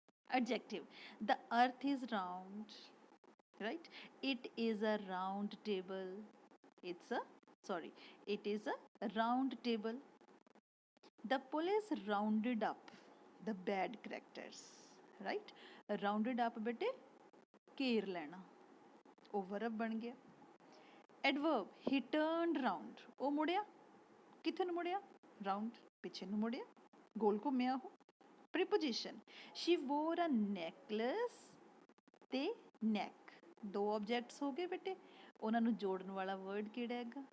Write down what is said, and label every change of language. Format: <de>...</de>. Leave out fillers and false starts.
<en>Adjective, the earth is round, right. It is a round table, it's a sorry, it is a round table. The police rounded up the bad characters, right? Rounded up</en> <pa>ਬੇਟੇ ਘੇਰ ਲੈਣਾ, ਉਹ verb ਬਣ ਗਿਆ।</pa> <en>Adverb, he turned round,</en> <pa>ਉਹ ਮੁੜਿਆ, ਕਿੱਥੇ ਨੂੰ ਮੁੜਿਆ? ਰਾਊਂਡ, ਪਿੱਛੇ ਨੂੰ ਮੁੜਿਆ, ਗੋਲ ਘੁੰਮਿਆ ਉਹ।</pa> <en>Preposition, she wore a necklace</en> <pa>ਤੇ neck, ਦੋ ਆਬਜੈਕਟਸ ਹੋ ਗਏ ਬੇਟੇ, ਉਹਨਾਂ ਨੂੰ ਜੋੜਨ ਵਾਲਾ ਵਰਡ ਕਿਹੜਾ ਹੈਗਾ?</pa>